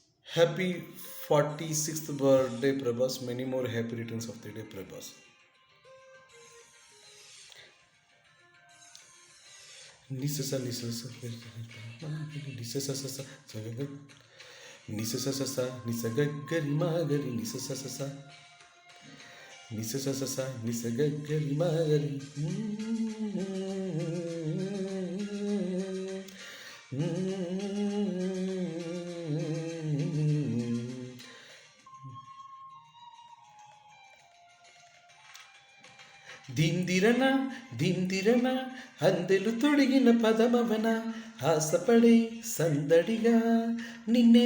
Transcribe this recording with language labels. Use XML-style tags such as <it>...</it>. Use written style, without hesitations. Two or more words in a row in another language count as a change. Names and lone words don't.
<en>Happy 46th birthday, Prabhas. Many more happy returns of the day, Prabhas. Nisasa nisasa nisasa sasa sagaga nisasa sasa nisagagari magari nisasa sasa nisasa sasa nisagagari magari</en> <te>దిందిరన దిందిరన అందెలు తొడిగిన పదమవన ఆశపడే సందడిగా నిన్నే</te>